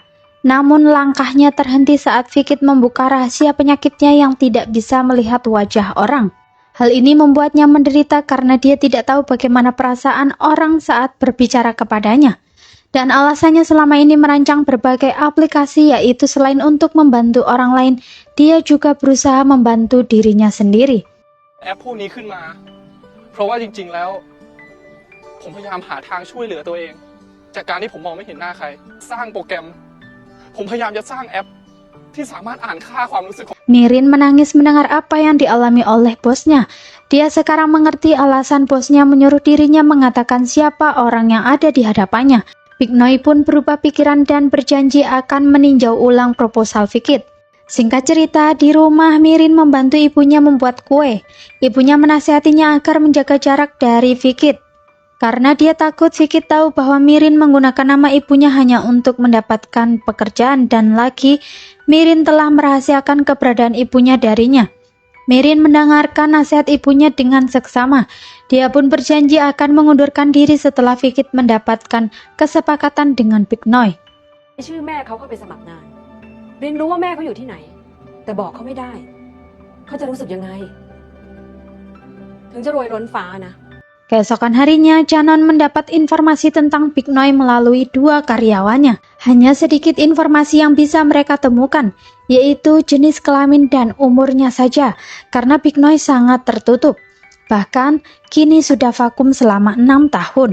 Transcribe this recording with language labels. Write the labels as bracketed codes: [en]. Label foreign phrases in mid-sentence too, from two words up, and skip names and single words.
[id] Namun langkahnya terhenti saat Vikit membuka rahasia penyakitnya yang tidak bisa melihat wajah orang. Hal ini membuatnya menderita karena dia tidak tahu bagaimana perasaan orang saat berbicara kepadanya. Dan alasannya selama ini merancang berbagai aplikasi, yaitu selain untuk membantu orang lain, dia juga berusaha membantu dirinya sendiri. [th] แอปพวกนี้ขึ้นมาเพราะว่าจริงๆแล้วผมพยายามหาทางช่วยเหลือตัวเองจากการที่ผมมองไม่เห็นหน้าใครสร้างโปรแกรมผมพยายามจะสร้างแอปที่สามารถอ่านค่าความรู้สึกของ [id] Mirin menangis mendengar apa yang dialami oleh bosnya. Dia sekarang mengerti alasan bosnya menyuruh dirinya mengatakan siapa orang yang ada di hadapannya. Big Noi pun berubah pikiran dan berjanji akan meninjau ulang proposal Vikit. Singkat cerita, di rumah Mirin membantu ibunya membuat kue. Ibunya menasihatinya agar menjaga jarak dari Vikit. Karena dia takut Vikit tahu bahwa Mirin menggunakan nama ibunya hanya untuk mendapatkan pekerjaan, dan lagi Mirin telah merahasiakan keberadaan ibunya darinya. Mirin mendengarkan nasihat ibunya dengan seksama. Dia pun berjanji akan mengundurkan diri setelah Vikit mendapatkan kesepakatan dengan Big Noi. [th] ชื่อแม่เขาเข้าไปสมัครงานเรียนรู้ว่าแม่เขาอยู่ที่ไหนแต่บอกเขาไม่ได้เขาจะรู้สึกยังไงถึงจะรวยล้นฟ้านะ [id] Keesokan harinya, Canon mendapat informasi tentang Big Noi melalui dua karyawannya. Hanya sedikit informasi yang bisa mereka temukan, yaitu jenis kelamin dan umurnya saja, karena Big Noi sangat tertutup. Bahkan, kini sudah vakum selama 6 tahun.